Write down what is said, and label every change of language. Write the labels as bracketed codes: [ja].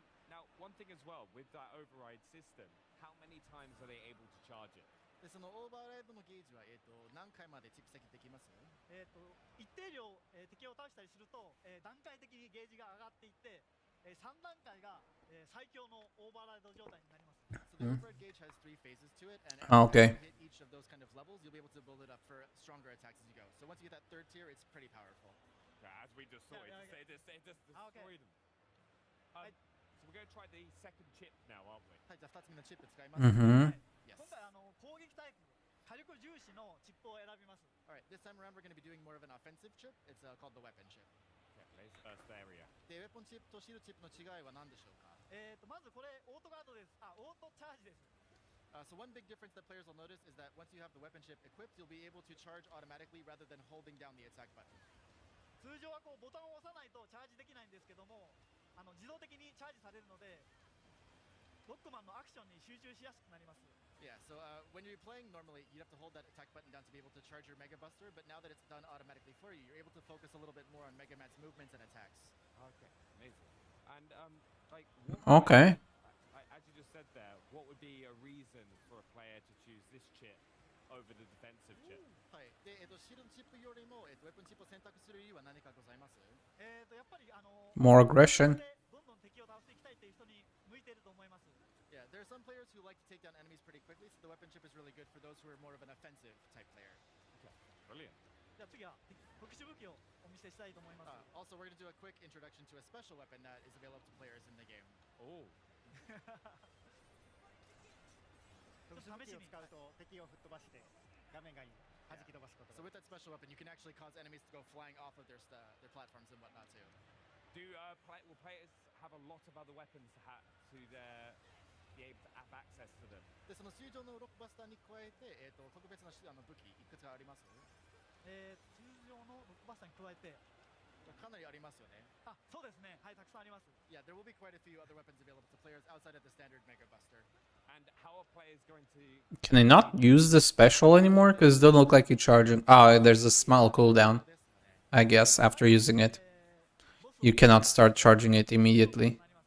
[en] Now, one thing as well, with that override system, how many times are they able to charge it? [ja] でそのオーバーライドのゲージは、何回まで蓄積できます？一定量、敵を倒したりすると、段階的にゲージが上がっていって、3段階が、最強のオーバーライド状態になります。 [en] So the override gauge has 3 phases to it, and Okay. as you hit each of those kind of levels, you'll be able to build it up for stronger attacks as you go. So once you get that third tier, it's pretty powerful. Yeah, as we just saw, it just destroyed them. So we're going to try the second chip now, aren't we? [ja] はい、じゃあ2つ目のチップ使います。 [en] Yes. [ja] 今回攻撃タイプ、火力重視のチップを選びます。 [en] Alright, this time around we're going to be doing more of an offensive chip. It's called the weapon chip. Okay, let's first area. [ja] で、ウェポンチップとシールチップの違いは何でしょうか？まずこれオートガードです。オートチャージです。 [en] So one big difference that players will notice is that once you have the weapon chip equipped, you'll be able to charge automatically rather than holding down the attack button. [ja] 通常はこうボタンを押さないとチャージできないんですけども、自動的にチャージされるので、ロックマンのアクションに集中しやすくなります。 [en] Yeah, so when you're playing normally, you'd have to hold that attack button down to be able to charge your Mega Buster, but now that it's done automatically for you, you're able to focus a little bit more on Mega Man's movements and attacks. Okay, amazing. And like, Okay. As you just said there, what would be a reason for a player to choose this chip over the defensive chip? [ja] はい。で、シールドチップよりも、ウェポンチップを選択する理由は何かございます？やっぱり [en] More aggression. [ja] どんどん敵を倒していきたいという人に向いていると思います。 [en] Yeah, there are some players who like to take down enemies pretty quickly, so the weapon chip is really good for those who are more of an offensive type player. Okay, brilliant. [ja] じゃあ次は特殊武器をお見せしたいと思います。 [en] Also, we're going to do a quick introduction to a special weapon that is available to players in the game. Oh. [ja] 特殊武器を使うと敵を吹っ飛ばして画面外に弾き飛ばすことが。 [en] So with that special weapon, you can actually cause enemies to go flying off of their platforms and whatnot too. Will players have a lot of other weapons to be able to have access to them? [ja] でその水上のロックバスターに加えて、特別な武器いくつかあります。通常のロックバスターに加えてかなりありますよね。あ、そうですね。はい、たくさんあります。 [en] Yeah, there will be quite a few other weapons available to players outside of the standard Mega Buster. And how are players going to... Can I not use the special anymore? Because it doesn't look like you're charging. Oh, there's a smile cooldown. I guess after using it. You cannot start charging it immediately.